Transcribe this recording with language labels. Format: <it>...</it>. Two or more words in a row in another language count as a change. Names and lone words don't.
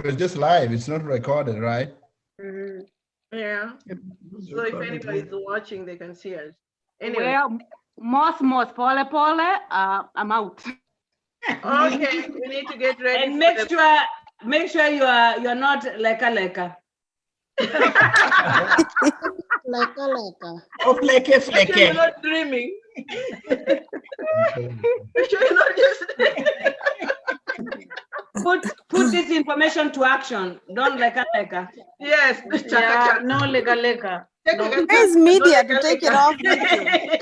<en>It's just live. It's not recorded, right? Yeah. So if anybody's watching, they can see us. Anyway. Well, pole, I'm out. Okay, we need to get ready. And for make sure you're not leka leka. Leka leka. Oh, fleke Make sure you're fleke. not dreaming. Make sure you're not just. Put this information to action. Don't leka leka. Yes. Yeah, no lega lega. Where's media to take it off YouTube?</en>